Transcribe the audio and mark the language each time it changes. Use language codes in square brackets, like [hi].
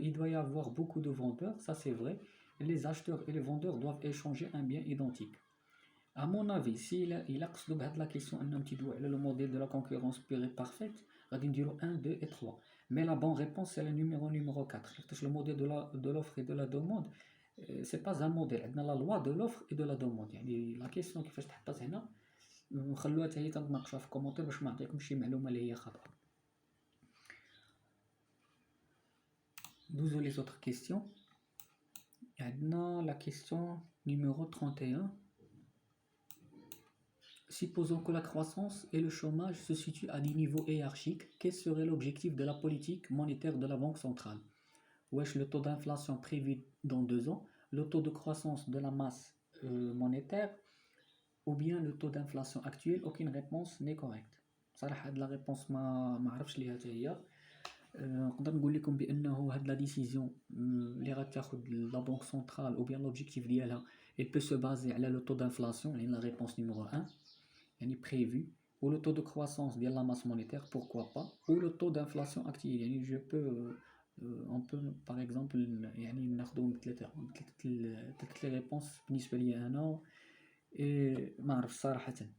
[fr] Il doit y avoir beaucoup de vendeurs, ça c'est vrai. Les acheteurs et les vendeurs doivent échanger un bien identique. À mon avis, s'il a la question le modèle de la concurrence pure et parfaite, on va dire 1, 2 et 3. Mais la bonne réponse, c'est le numéro 4. Le modèle de l'offre et de la demande, c'est pas un modèle. On a la loi de l'offre et de la demande. La question qui fait [ar] هنا نخلوها حتى هي تناقشوها في الكومونتير باش ما نعطيكم شي معلومه اللي هي خطا. [fr] 12 les autres questions. La question numéro 31. Supposons que la croissance et le chômage se situent à des niveaux hiérarchiques. Quel serait l'objectif de la politique monétaire de la Banque centrale? Wesh, le taux d'inflation prévu dans 2 ans, le taux de croissance de la masse monétaire, ou bien le taux d'inflation actuel? Aucune réponse n'est correcte. [ar] صراحة هاد لا ريبونس ما عرفتش ليها حتى هي. نقدر نقول لكم بانه هاد لا ديسيزيون اللي غتاخد لا بنك سنترال او بيان لوبجيكتيف ديالها [fr] il peut se baser على le taux d'inflation, la réponse numéro 1 يعني prévu, ou le taux de croissance de la masse monétaire, pourquoi pas, ou le taux d'inflation actuel. [ar] يعني [fr] je peux on peut par exemple [ar] يعني ناخذوا ثلاث لي ريبونس بالنسبه لي انا ما عرفتش صراحه.